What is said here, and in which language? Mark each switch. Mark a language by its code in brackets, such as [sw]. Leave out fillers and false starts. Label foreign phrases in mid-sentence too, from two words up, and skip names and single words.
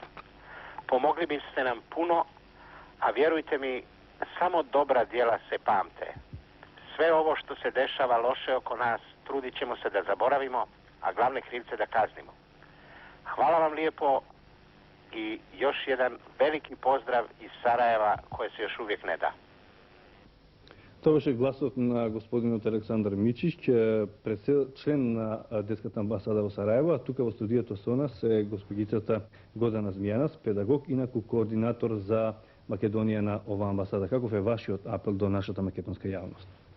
[bs] Pomogli biste nam puno, a vjerujte mi, samo dobra djela se pamte. Sve ovo što se dešava loše oko nas, trudit ćemo se da zaboravimo, a glavne krivce da kaznimo. Hvala vam lijepo i još jedan veliki pozdrav iz Sarajeva koje se još uvijek ne da. [mk] Тоа беше гласот на господинот Александар Мичич, член на Детската амбасада во Сараево, а тука во студиото со нас е господицата Годана Змијанас, педагог, инаку координатор за Македонија на оваа амбасада. Каков е вашиот апел до нашата македонска јавност?